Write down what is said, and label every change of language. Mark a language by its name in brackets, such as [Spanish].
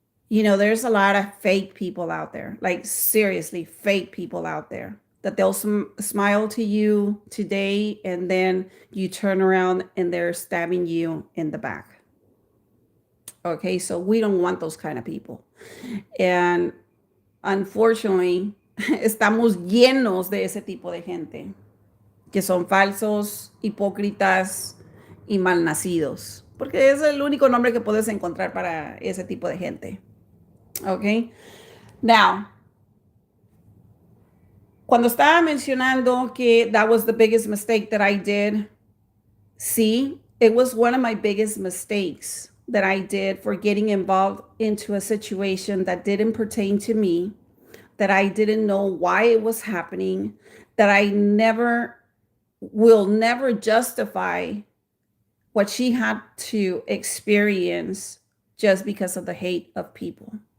[English] There's a lot of fake people out there, like seriously fake people out there that they'll smile to you today and then you turn around and they're stabbing you in the back. Okay, so we don't want those kind of people. And unfortunately, [Spanish] estamos llenos de ese tipo de gente, que son falsos, hipócritas y malnacidos, porque es el único nombre que puedes encontrar para ese tipo de gente. [English] Okay, now [Spanish] Cuando estaba mencionando que [English] that was the biggest mistake that I did, sí, it was one of my biggest mistakes that I did for getting involved into a situation that didn't pertain to me, that I didn't know why it was happening, that I never will never justify what she had to experience just because of the hate of people.